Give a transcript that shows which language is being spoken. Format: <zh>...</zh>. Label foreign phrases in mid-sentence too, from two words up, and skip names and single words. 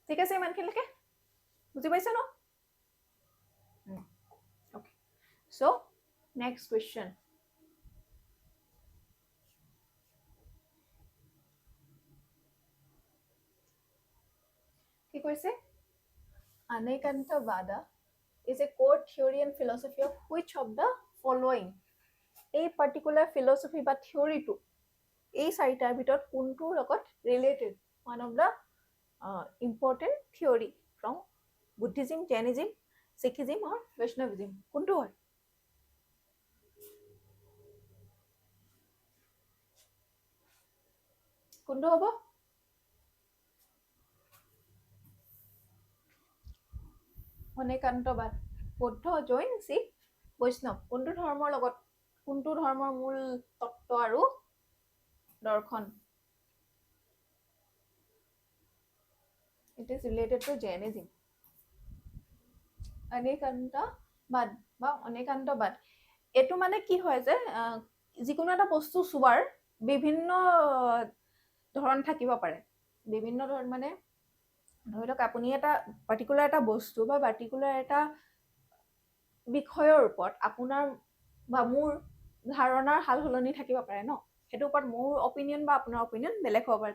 <as>ঠিক আছে, ইমানখিনিলৈকে বুজি পাইছে ন? অ'কে,</as> <en>so next question.</en> <as>কি কৈছে?</as> <en>Anekantavada is a core theory and philosophy of which of the following?</en> <as>এই</as> <en>particular philosophy</en> <as>বা থিয়ৰিটো এই চাৰিটাৰ ভিতৰত কোনটোৰ লগত ৰিলেটেড?</as> <en>one of the important theory from Buddhism, Jainism, Sikhism আৰু বৈষ্ণৱিজিম,</en> <as>কোনটো হয়? কোনটো হ'ব? অনেকান্তবাদ, বৌদ্ধ, জৈন, শিখ, বৈষ্ণৱ, কোনটো ধৰ্মৰ লগত, কোনটো ধৰ্মৰ মূল তত্ত্ব আৰু দৰ্শন?</as> <en>It is related to Jainism.</en> <as>অনেকান্তবাদ বা অনেকান্তবাদ, এইটো মানে কি হয় যে যিকোনো এটা বস্তু চোৱাৰ বিভিন্ন ধৰণ থাকিব পাৰে। বিভিন্ন ধৰণ মানে ধৰি লওক আপুনি এটা পাৰ্টিকুলাৰ এটা বস্তু বা পাৰ্টিকুলাৰ এটা বিষয়ৰ ওপৰত আপোনাৰ বা মোৰ ধাৰণাৰ সাল সলনি থাকিব পাৰে ন, সেইটোৰ ওপৰত মোৰ অপিনিয়ন বা আপোনাৰ অপিনিয়ন বেলেগ হ'ব পাৰে।</as>